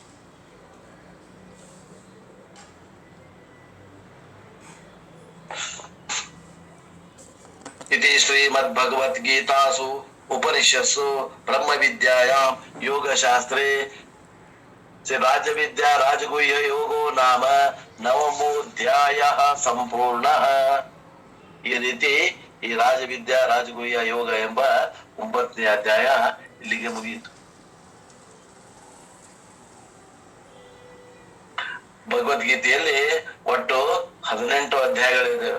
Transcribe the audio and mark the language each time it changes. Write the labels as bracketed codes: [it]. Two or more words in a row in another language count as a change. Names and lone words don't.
[sa] इति श्रीमद्भगवद्गीतासु उपनिषत्सु ब्रह्मविद्यायां योगशास्त्रे राजविद्या राजगुह्य योगो नाम नवमोऽध्यायः ಸಂಪೂರ್ಣಃ. [kn] ಈ ರೀತಿ ಈ ರಾಜವಿದ್ಯಾ ರಾಜಗುಹ್ಯ ಯೋಗ ಎಂಬ 9ನೇ ಅಧ್ಯಾಯ ಇಲ್ಲಿಗೆ ಮುಗಿಯಿತು. ಭಗವದ್ಗೀತೆಯಲ್ಲಿ ಒಟ್ಟು 18 ಅಧ್ಯಾಯಗಳಿದೆ.